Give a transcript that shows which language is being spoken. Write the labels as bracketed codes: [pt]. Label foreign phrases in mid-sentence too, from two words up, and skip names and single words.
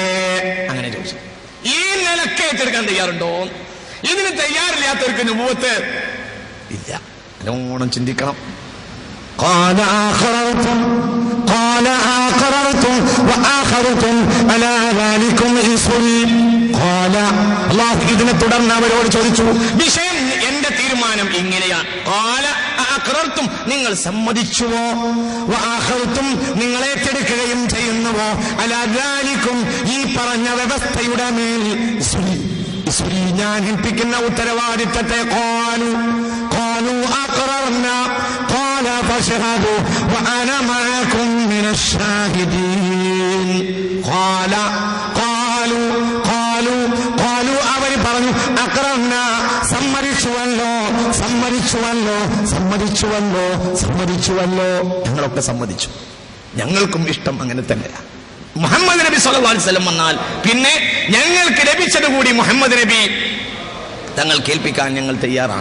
[ml] അങ്ങനെ ചോദിച്ചു, ഈ നിലക്ക് ഏറ്റെടുക്കാൻ തയ്യാറുണ്ടോ? ഇതിന് തയ്യാറില്ലാത്തവർക്ക് നുബുവത്ത് ഇല്ല. നല്ലോണം ചിന്തിക്കണം. [ar] قال أقررتم وآخرتم على ذلكم إصري قال [ml] അല്ലാഹു ഇതിനെ തുടർന്ന് അവരോട് ചോദിച്ചു, വിഷയം എന്റെ തീരുമാനം ഇങ്ങനെയാണ്. [ar] قال أقررتم [ml] നിങ്ങൾ സമ്മതിച്ചുവോ وآخرتم നിങ്ങൾ ഏറ്റെടുക്കുകയും ചെയ്യുന്നുവോ [ar] على ذلكم [ml] ഈ പറഞ്ഞ വ്യവസ്ഥയുടെ മേൽ ഇസ്രി ഞാൻ ഏൽപ്പിക്കുന്ന ഉത്തരവാദിത്തത്തെ. [ar] قالوا أقررنا قال فاشهدوا وأنا معكم من الشاهدين. [ml] قالوا അവർ പറഞ്ഞു അഖറർന സമ്മതിച്ചുവല്ലോ ഞങ്ങളൊക്കെ സമ്മതിച്ചു. ഞങ്ങൾക്കും ഇഷ്ടം അങ്ങനെ തന്നെയാണ്. മുഹമ്മദ് നബി [ar] صلى الله عليه وسلم [ml] വന്നാൽ പിന്നെ ഞങ്ങൾക്ക് ലഭിച്ചത് കൂടി മുഹമ്മദ് നബി തങ്ങൾ കേൾപ്പിക്കാൻ ഞങ്ങൾ തയ്യാറാണ്.